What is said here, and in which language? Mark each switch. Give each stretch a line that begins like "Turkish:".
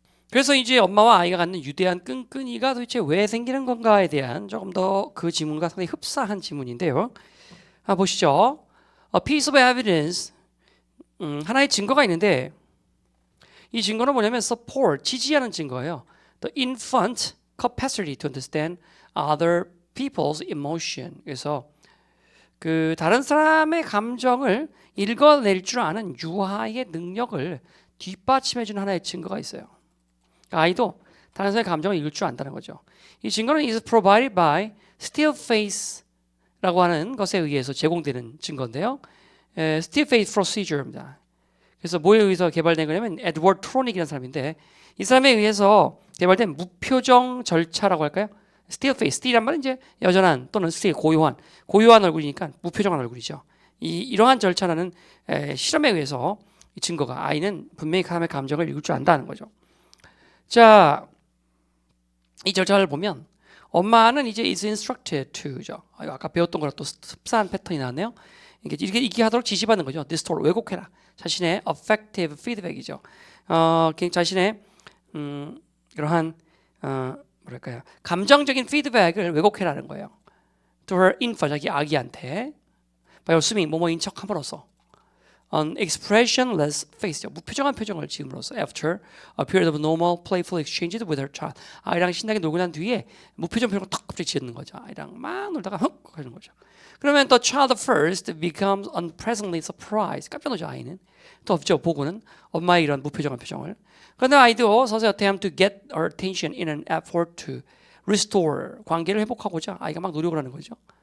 Korean: 그래서 이제 엄마와 아이가 갖는 유대한 끈끈이가 도대체 왜 생기는 건가에 대한 조금 더 그 지문과 상당히 흡사한 지문인데요. 보시죠. A piece of evidence, 하나의 증거가 있는데 이 증거는 뭐냐면 support, 지지하는 증거예요.
English: The infant capacity to understand other people's emotion.
Korean: 그래서 그 다른 사람의 감정을 읽어낼 줄 아는 유아의 능력을 뒷받침해주는 하나의 증거가 있어요. 아이도 다른 사람의 감정을 읽을 줄 안다는 거죠. 이 증거는
English: is provided by still face
Korean: 라고 하는 것에 의해서 제공되는 증거인데요. still face procedure입니다. 그래서 뭐에 의해서 개발된 거냐면 에드워드 트로닉이라는 사람인데 이 사람에 의해서 개발된 무표정 절차라고 할까요? still face, still이란 말은 이제 여전한 또는 still 고요한 얼굴이니까 무표정한 얼굴이죠. 이러한 절차라는 실험에 의해서 이 증거가 아이는 분명히 사람의 감정을 읽을 줄 안다는 거죠. 자, 이 절차를 보면 엄마는 이제
English: is instructed to
Korean: 죠. 아까 배웠던 거랑 또 흡사한 패턴이 나왔네요. 이렇게 하도록 지시받는 거죠. distort, 왜곡해라. 자신의 affective feedback이죠. 자신의 이러한 뭐랄까요? 감정적인 피드백을 왜곡해라는 거예요.
English: To her infant,
Korean: 자기 아기한테
English: by assuming
Korean: 뭐뭐인 척함으로써
English: an expressionless face,
Korean: 무표정한 표정을 지음으로써
English: after a period of normal playful exchanges with her child.
Korean: 아이랑 신나게 놀고 난 뒤에 무표정 표정을 탁 갑자기 지었는 거죠. 아이랑 막 놀다가 헉 하는 거죠. 그러면 또
English: child first becomes unpleasantly surprised.
Korean: 깜짝 놀죠 아이는. 또 없죠 보고는 엄마의 이런 무표정한 표정을. 그런데 아이도 서서히
English: attempt to get her attention in an effort to restore
Korean: 관계를 회복하고자 아이가 막 노력을 하는 거죠.